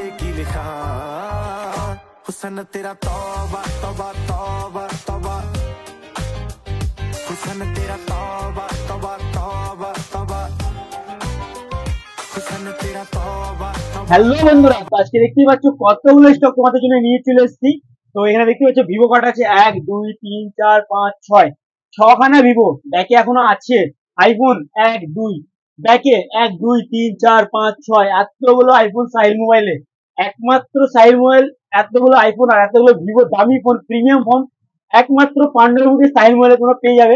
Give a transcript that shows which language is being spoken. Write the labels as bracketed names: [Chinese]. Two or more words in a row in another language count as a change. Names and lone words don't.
[Hindi] लिखा हुसन तेरा तौबा तौबा तौबा तौबा हुसन तेरा तौबा तौबा तौबा तौबा हुसन तेरा तौबा। [Bangla] হ্যালো বন্ধুরা, আজকে দেখতেই পাচ্ছ কতগুলো স্টক তোমাদের জন্য নিয়ে চলে এসেছি। তো এখানে দেখতে পাচ্ছ ভিভো কার্ড আছে 1 2 3 4 5 6 ছখানা ভিভো ব্যাকে এখনো আছে। আইফোন 1 2 ব্যাকে 1 2 3 4 5 6 এতগুলো আইফোন সাইল মোবাইলে, একমাত্র সাইল মোবাইল, এতগুলো আইফোন আর এতগুলো ভিভো দামি ফোন, প্রিমিয়াম ফোন একমাত্র 1500 সাইল মোবাইলে তোমরা পেয়ে যাবে।